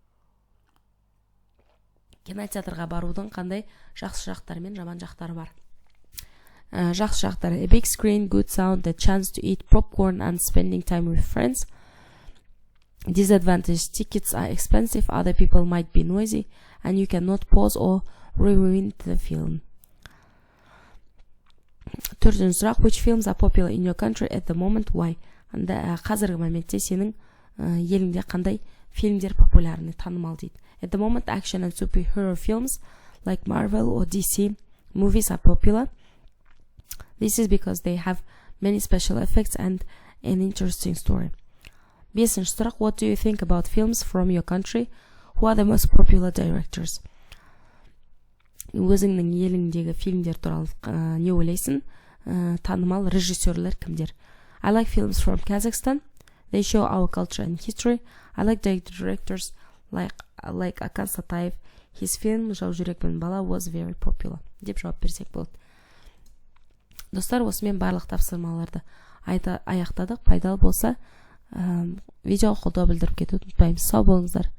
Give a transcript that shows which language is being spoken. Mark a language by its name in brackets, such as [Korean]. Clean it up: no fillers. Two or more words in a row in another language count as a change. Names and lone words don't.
[Kazakh] Кинотеатрға барудың қандай жақсы жақтары мен жаман жақтары бар? Жақсы жақтары: [English] a big screen, good sound, the chance to eat popcorn and spending time with friends. Disadvantage: tickets are expensive, other people might be noisy, and you cannot pause or rewind the film. [Kazakh] Төртінші сұрақ: [English] which films are popular in your country at the moment, why? [Kazakh] Анда қазіргі моментте сенің еліңде қандай фильмдер популярны, танымал дейді. [English] At the moment, action and superhero films like Marvel or DC movies are popular. This is because they have many special effects and an interesting story. [Kazakh] Бесінші сұрақ: [English] what do you think about films from your country? Who are the most popular directors? [Kazakh] Өзіңнің еліңдегі фильмдер туралы не ойлайсың? Танымал режиссерлер кімдер? [English] I like films from Kazakhstan. They show our culture and history. I like the directors like Akan Satayev. His film Жау жүрекпен бала was very popular. [Kazakh] Деп жауап берсек болады. Достар, осымен барлық тапсырмаларды аяқтадық. Пайдалы болса видеоға қолдау білдіріп кетуді ұмытпаймыз. Сау болыңыздар.